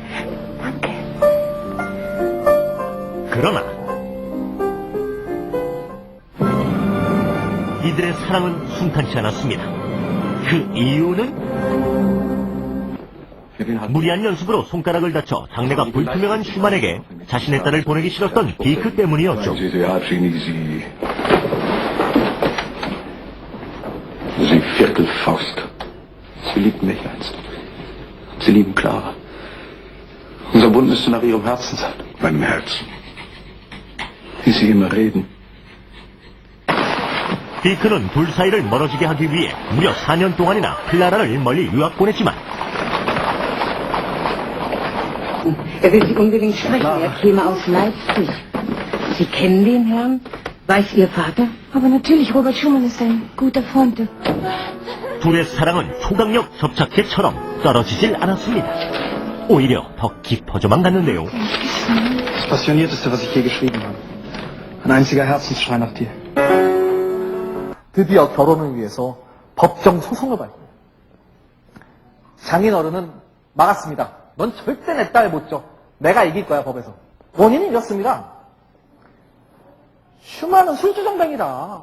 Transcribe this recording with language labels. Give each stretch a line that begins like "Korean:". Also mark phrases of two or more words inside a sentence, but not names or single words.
Korean: 그러나 이들의 사랑은 순탄치 않았습니다. 그 이유는 무리한 연습으로 손가락을 다쳐 장래가 불투명한 슈만에게 자신의 딸을 보내기 싫었던 비크 때문이었죠.
German: Sie Viertelfaust. Sie liebten mich einst. Sie lieben Clara. Unser Bund müsste nach ihrem Herzen sein. Meinem Herzen. Wie sie immer reden.
Korean: 비크는 둘 사이를 멀어지게 하기 위해 무려 4년 동안이나 클라라를 멀리 유학 보냈지만
German: Er will Sie unbedingt sprechen. Er käme aus Leipzig. Sie kennen den Herrn? Weiß Ihr Vater? Aber natürlich, Robert Schumann ist ein guter Freund.
Korean: 둘의 사랑은 초강력 접착제처럼 떨어지질 않았습니다. 오히려 더 깊어져만 갔는데요.
German: Das Passionierteste, was ich je geschrieben habe. Ein einziger Herzensschrei nach dir.
Korean: 드디어 결혼을 위해서 법정 소송을 받습니다. 장인어른은 막았습니다. 넌 절대 내 딸 못 줘. 내가 이길 거야, 법에서. 원인이 이렇습니다. 슈만은 술주정뱅이다.